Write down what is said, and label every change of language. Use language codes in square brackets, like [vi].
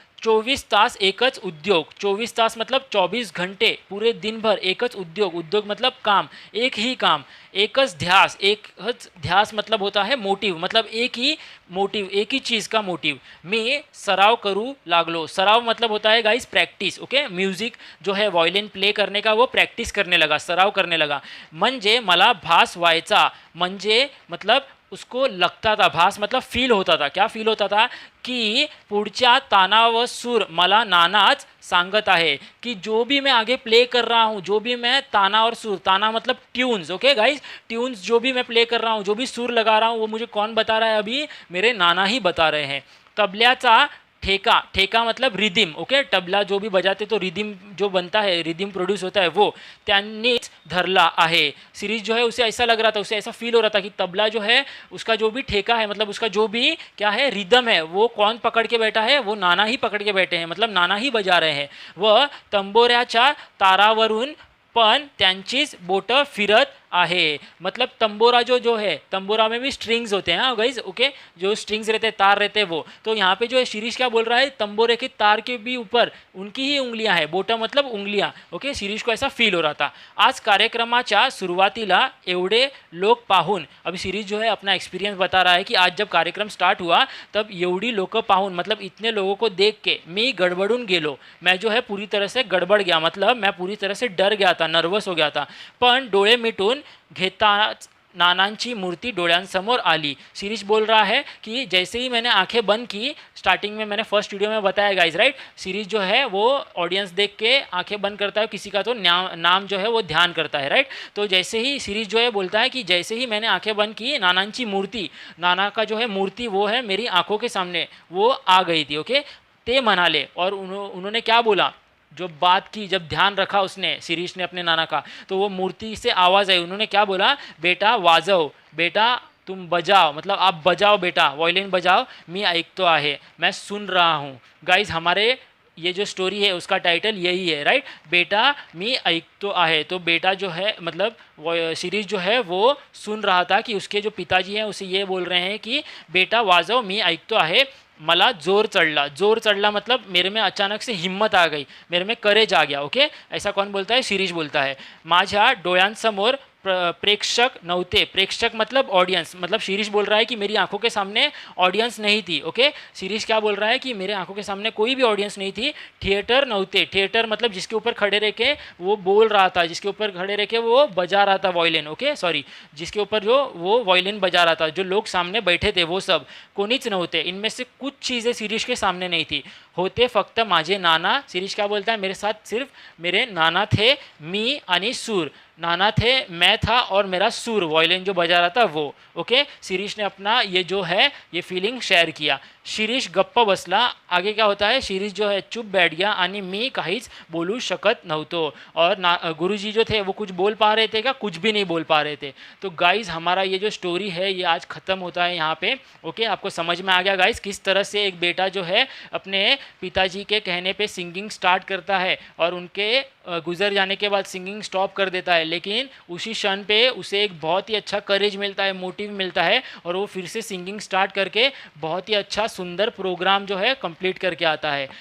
[mr] 24 तास एकच उद्योग, [hi] 24 तास मतलब 24 घंटे, पूरे दिन भर एकच उद्योग, उद्योग मतलब काम, एक ही काम, एकच ध्यास, एकच ध्यास मतलब होता है मोटिव, मतलब एक ही मोटिव, एक ही चीज़ का मोटिव। [mr] मैं सराव करू लागलो, [hi] सराव मतलब होता है गाइस प्रैक्टिस। ओके, म्यूजिक जो है वायलिन प्ले करने का वो प्रैक्टिस करने लगा, सराव करने लगा। [mr] म्हणजे मला भास व्हायचा, म्हणजे [hi] मतलब उसको लगता था, भास मतलब फील होता था। क्या फील होता था? [mr] कि पुढच्या ताना व सूर मला नानाच सांगत आहे, [hi] कि जो भी मैं आगे प्ले कर रहा हूँ, जो भी मैं ताना और सुर, ताना मतलब ट्यून्स, ओके गाइस, ट्यून्स जो भी मैं प्ले कर रहा हूँ, जो भी सुर लगा रहा हूँ, वो मुझे कौन बता रहा है? अभी मेरे नाना ही बता रहे हैं। तबल्याचा ठेका, ठेका मतलब रिदिम, ओके, तबला जो भी बजाते तो रिदिम जो बनता है, रिदिम प्रोड्यूस होता है, [mr] वो त्यांनीच धरला आहे। [hi] सीरीज जो है उसे ऐसा लग रहा था, उसे ऐसा फील हो रहा था कि तबला जो है उसका जो भी ठेका है, मतलब उसका जो भी क्या है रिदम है, वो कौन पकड़ के बैठा है? वो नाना ही पकड़ के बैठे हैं, मतलब नाना ही बजा रहे हैं। [mr] वह तंबोऱ्याच्या तारावरून पण त्यांचीच बोटं फिरत आहे। [hi] मतलब तंबोरा जो है, तंबोरा में भी स्ट्रिंग्स होते हैं गाइज, ओके, जो स्ट्रिंग्स रहते हैं, तार रहते हैं वो। तो यहाँ पे जो है शिरीष क्या बोल रहा है? तंबोरे के तार के भी ऊपर उनकी ही उंगलियां हैं, बोटा मतलब उंगलियां। ओके, शिरीष को ऐसा फील हो रहा था। [mr] आज कार्यक्रमाच्या सुरुवातीला एवढे लोग पाहून, [hi] अभी शिरीष जो है अपना एक्सपीरियंस बता रहा है कि आज जब कार्यक्रम स्टार्ट हुआ तब [mr] एवढी लोग पाहून, [hi] मतलब इतने लोगों को देख के [mr] मी गड़बड़ून गेलो, [hi] मैं जो है पूरी तरह से गड़बड़ गया, मतलब मैं पूरी तरह से डर गया था, नर्वस हो गया था। [mr] पण डोळे मिटून घेताच नानांची मूर्ति डोळ्यांसमोर आली। [hi] शिरीष बोल रहा है कि जैसे ही मैंने आंखें बंद की, स्टार्टिंग में मैंने फर्स्ट वीडियो में बताया गाइज, राइट, शिरीष जो है वो ऑडियंस देख के आंखें बंद करता है, किसी का तो नाम जो है वो ध्यान करता है, राइट। तो जैसे ही शिरीष जो है बोलता है कि जैसे ही मैंने आंखें बंद की, [mr] नानांची मूर्ति, [hi] नाना का जो है मूर्ति वो है मेरी आंखों के सामने वो आ गई थी। ओके, [mr] ते म्हणाले, [hi] और उन्होंने क्या बोला, जो बात की, जब ध्यान रखा उसने, शिरीष ने अपने नाना का, तो वो मूर्ति से आवाज़ आई। उन्होंने क्या बोला? [mr] बेटा वाजव, [hi] बेटा तुम बजाओ, मतलब आप बजाओ बेटा, वायलिन बजाओ, [mr] मी ऐकतो आहे, [hi] मैं सुन रहा हूँ। गाइज, हमारे ये जो स्टोरी है उसका टाइटल यही है, राइट। [mr] बेटा मी ऐकतो आहे, [hi] तो बेटा जो है मतलब सीरीज जो है वो सुन रहा था कि उसके जो पिताजी हैं उसे ये बोल रहे हैं कि [mr] बेटा वाजव मी ऐकतो आहे, मला जोर चढ़ला। जोर चढ़ला [hi] मतलब मेरे में अचानक से हिम्मत आ गई, मेरे में करेज आ गया। ओके, ऐसा कौन बोलता है? शिरीष बोलता है। [mr] माझ्या डोळ्यांसमोर प्रेक्षक नव्हते। [hi] प्रेक्षक मतलब ऑडियंस, मतलब शिरीष बोल रहा है कि मेरी आंखों के सामने ऑडियंस नहीं थी। ओके, शिरीष क्या बोल रहा है कि मेरे आंखों के सामने कोई भी ऑडियंस नहीं थी। [mr] थिएटर नव्हते, [hi] थिएटर मतलब जिसके ऊपर खड़े रह के वो बोल रहा था, जिसके ऊपर खड़े रह के वो बजा रहा था वायलिन। ओके सॉरी, जिसके ऊपर जो वो वायलिन बजा रहा था, जो लोग सामने बैठे थे वो सब [mr] कोणीच नव्हते। [hi] इनमें से कुछ चीज़ें शिरीष के सामने नहीं थी। [mr] होते फक्त माझे नाना। शिरीष [hi] क्या बोलता है? मेरे साथ सिर्फ मेरे नाना थे, [mr] मी आणि सूर। [hi] नाना थे, मैं था और मेरा सूर वायलिन जो बजा रहा था वो। ओके, शिरीष ने अपना ये जो है ये फीलिंग शेयर किया। शिरीष [mr] गप्प बसला। [hi] आगे क्या होता है? शिरीष जो है चुप बैठ गया [mr] आणि मी काहीच बोलू शकत नव्हतो। [hi] और गुरुजी जो थे वो कुछ बोल पा रहे थे क्या? कुछ भी नहीं बोल पा रहे थे। तो गाइज़ हमारा ये जो स्टोरी है ये आज ख़त्म होता है यहाँ पे। ओके, आपको समझ में आ गया गाइज़ किस तरह से एक बेटा जो है अपने पिताजी के कहने पे सिंगिंग स्टार्ट करता है और उनके गुजर जाने के बाद सिंगिंग स्टॉप कर देता है, लेकिन उसी क्षण पे उसे एक बहुत ही अच्छा करेज मिलता है, मोटिव मिलता है और वो फिर से सिंगिंग स्टार्ट करके बहुत ही अच्छा सुंदर प्रोग्राम जो है कंप्लीट करके आता है।